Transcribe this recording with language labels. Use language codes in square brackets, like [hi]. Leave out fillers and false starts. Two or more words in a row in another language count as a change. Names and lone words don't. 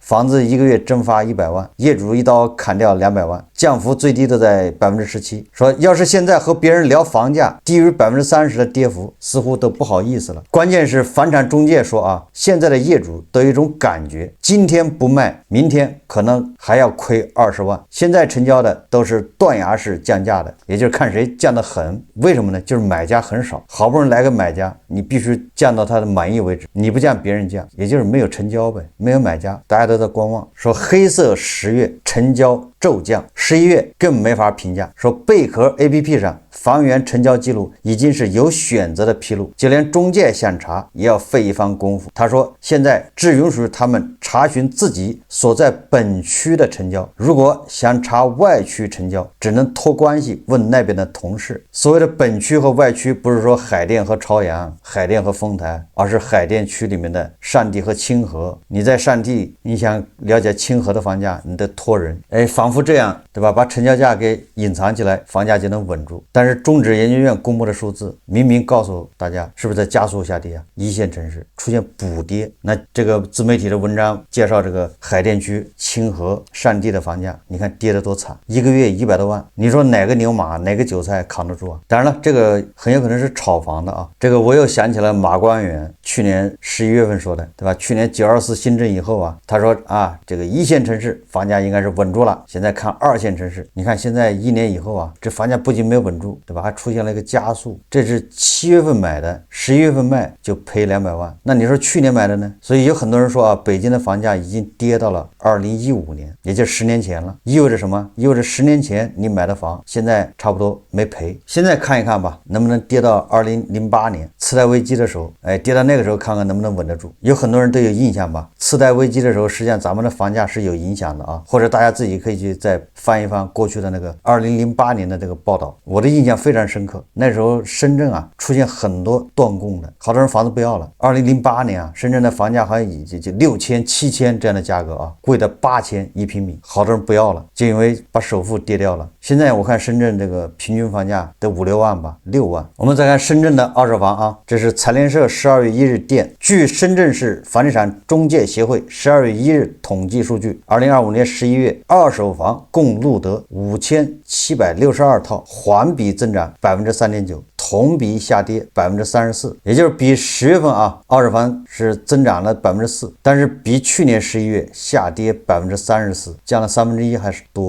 [zh] 房子一個月蒸發100萬，業主一刀砍掉200萬，降幅最低都在17%。說要是現在和別人聊房價低於30%的跌幅，似乎都不好意思了。關鍵是房產中介說啊，現在的業主都有一種感覺，今天不賣，明天可能還要虧20萬。現在成交的都是斷崖式降價的，也就是看誰降得狠。為什麼呢？就是买家很少，好不容易来個買家，你必須降到他的滿意为止，你不降別人降，也就是没有成交唄，沒有買家，大家都在觀望。說黑色10月成交驟降，11月更沒法評價。說貝殼 APP 上房源成交記錄已經是有選擇的披露，就連中介想查也要費一番功夫。他說現在只允許他們查詢自己所在本區的成交，如果想查外區成交，只能托關係問那邊的同事。所謂的本區和外區，不是說海淀和朝陽、海淀和豐台，而是海淀區裡面的善地和清河。你在善地，你想了解清河的房價，你得托人，仿佛這樣，對吧？把成交價給隱藏起来，房價就能穩住。但是中指研究院公布的數字明明告訴大家，是不是在加速下跌啊？一線城市出現補跌。那這個自媒體的文章介紹這個海淀區清河善地的房價，你看跌得多慘，一個月100多萬，你說哪個牛馬哪個韭菜扛得住啊？當然了，這個很有可能是炒房的啊。這個我又想起了馬官遠去年11月份說的，对吧？去年924新政以後啊，他說啊，這個一線城市房價應該是穩住了，現在看2線城市，你看現在1年以後啊，這房價不僅沒有穩住，對吧？還出現了一個加速。這是7月份買的，11月份賣就賠200萬。那你說去年買的呢？所以有很多人說啊，北京的房價已經跌到了2015年，也就10年前了。意味着什麼？意味着10年前你買的房，現在差不多沒賠。現在看一看吧，能不能跌到2008年次貸危機的時候，跌到那個時候看看能不能穩得住。有很多人都有印象吧？次貸危機的時候，實際上咱們的房價是有影響的啊，或者大家自己可以去再翻一翻過去的那個2008年的這個報道，我的印象非常深刻。那時候深圳啊出現很多斷供的，好多人房子不要了。2008年啊，深圳的房價好像就6000、7000這樣的價格啊，貴的8000一平米，好多人不要了，就因為把首付跌掉了。現在我看深圳這個平均房價得5、6萬吧，6萬。我們再看深圳的二手房啊，這是財聯社12月1日電，據深圳市房地產中介協會12月1日統計數據，2025年11月二手房共錄得5762套，環比增長3.9%，同比下跌34%，也就是比10月份啊，二手房是增長了4%，但是比去年11月下跌34%，降了1/3還是多。